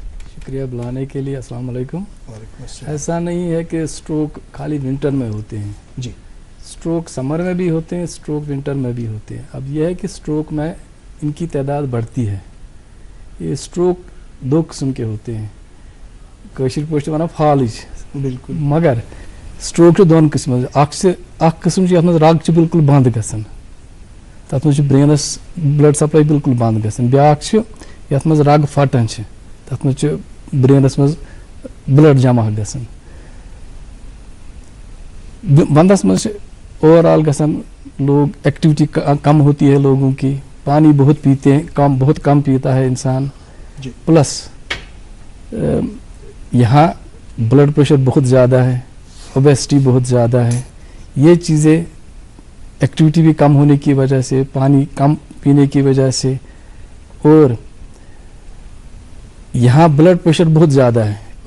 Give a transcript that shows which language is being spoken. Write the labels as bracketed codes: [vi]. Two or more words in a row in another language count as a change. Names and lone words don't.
[ur] شکریہ بلانے کے لیے. السلام علیکم. وعلیکم السلام. ایسا نہیں ہے کہ سٹروک خالی ونٹر میں ہوتے ہیں, جی, سٹروک سمر میں بھی ہوتے ہیں, سٹروک ونٹر میں بھی ہوتے ہیں. اب یہ ہے کہ سٹروک میں ان کی تعداد بڑھتی ہے. یہ سٹروک دو قسم کے ہوتے ہیں, [ks] کاشر پوشت ونان فالج, [ur] بالکل, [ks] مگر سٹروک دون قسم. اخ قسم یتھ مز رگ بالکل بند گژھان, تر مز برینس [en] blood supply [ks] بالکل بند گژھان. بیاکھ یتھ مز رگ پھٹان, تر مز برینس مز بلڈ جمع گژھان. وندس مز اوور آل گژھان لوگ, [ur] ایکٹیویٹی کم ہوتی ہے لوگوں کی, پانی بہت پیتے ہیں, بہت کم پیتا ہے انسان. جی, پلس یہاں [en] blood pressure [ur] بہت زیادہ ہے, اوبیسٹی بہت زیادہ ہے. یہ چیزیں ایکٹیویٹی بھی کم ہونے کی وجہ سے, پانی کم پینے کی وجہ سے, اور یہاں [en] blood pressure [ur] بہت زیادہ ہے.